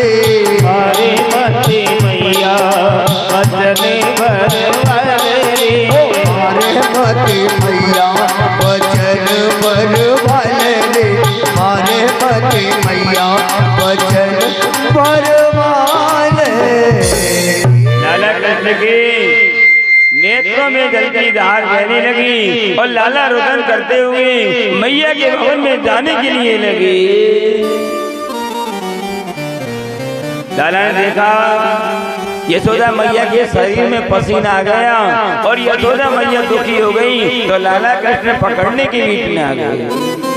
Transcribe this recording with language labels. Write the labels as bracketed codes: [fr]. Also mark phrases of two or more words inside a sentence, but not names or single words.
[hi] मारे मते मैया बचन भर वाले रे मारे मते मैया बचन भर वाले रे मारे मते मैया बचन भर वाले। लाला कृष्ण के नेत्रों में जलती धार बहने लगी और लाला रुदन करते हुए मैया के भवन में जाने के लिए लगे। लाला ने देखा यशोदा मैया के शरीर में पसीना आ गया और यशोदा मैया दुखी हो गई तो लाला कृष्ण पकड़ने के बीच में आ गए।